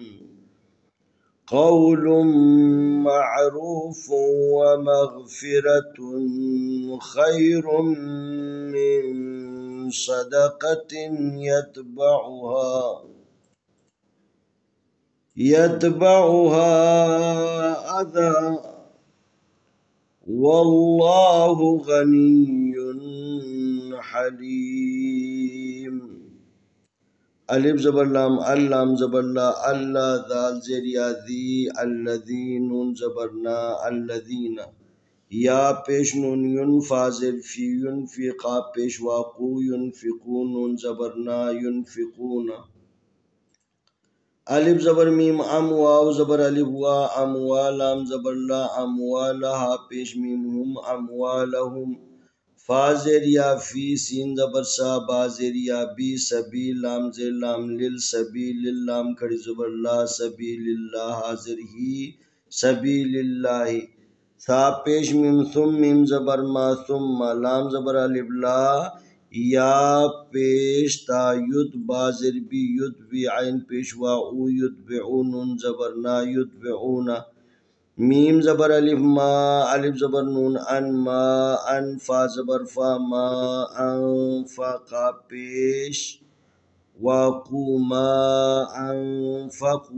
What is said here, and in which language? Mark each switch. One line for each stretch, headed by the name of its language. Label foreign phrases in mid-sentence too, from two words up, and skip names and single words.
Arabic: قول معروف ومغفرة خير من صدقة يتبعها أذى والله غني حليم.
Urdu: الف زبر لام اللام زبر لا اللہ ذال زیریا ذی الذی نون زبر نا الذین یا پیش نون ینفا زیر فی ینفقا پیش واقو ینفقون نون زبر نا ینفقون. الف زبر میم ام واو زبر الف وا اموالام زبر لا اموالها پیش میم هم اموالهم فا زیر یا فی سین زبر سا با زیر یا بی سبیل لام زیر لام لل سبیل لام کھڑی زبر لا سبیل اللہ حاضر ہی سبیل اللہ. سا پیش میم ثم میم زبر ما ثم لام زبر الف لا یا پیش تا ید با زیر بی ید بی عین پیش وا او یتبعون نون زبر نا یتبعون. میم زبر الف ما الف زبر نون ان ما انفا زبر فا ما انفقا پیش واقو ما انفقو.